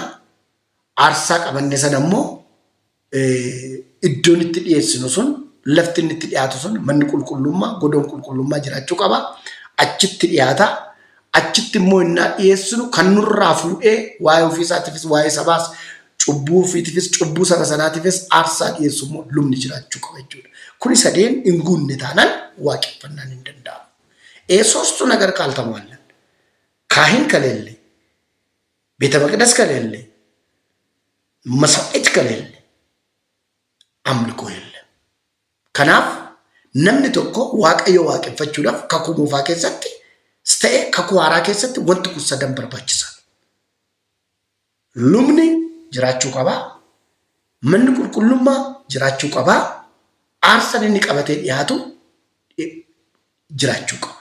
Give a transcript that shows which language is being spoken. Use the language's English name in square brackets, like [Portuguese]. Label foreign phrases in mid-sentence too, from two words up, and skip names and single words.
[Oromo] Aarsaa qabanne sana immoo iddoon itti dhiyeessinu sun lafti inni itti dhiyaatu sun manni qulqullummaa godoon qulqullummaa jiraachuu qaba. Achitti dhiyaata. Achitti immoo innaa dhiyeessinu kan nurraa fuudhee waa'ee ofiisaatiifis waa'ee sabaas cubbuu ofiitiifis cubbuu saba sanaatiifis aarsaa dhiyeessu immoo lubni jiraachuu qaba jechuudha. Kuni sadeen hin guunne taanaan waaqeffannaan hin danda'amu. [Amharic] ሶስቱ ነገር ካልተሟላ ካህን ከሌለ ቤተ መቅደስ ከሌለ መስዋዕት ከሌለ አምልኮ የለም። [Oromo] ከናፍ namni tokko waaqayyo waaqeffachuudhaaf kakuu moofaa keessatti ta'e kakuu haaraa keessatti wanti kun sadan barbaachisaa. Lubni jiraachuu qabaa, manni qulqullummaa jiraachuu qabaa, aarsaan inni qabatee dhiyaatu jiraachuu qaba.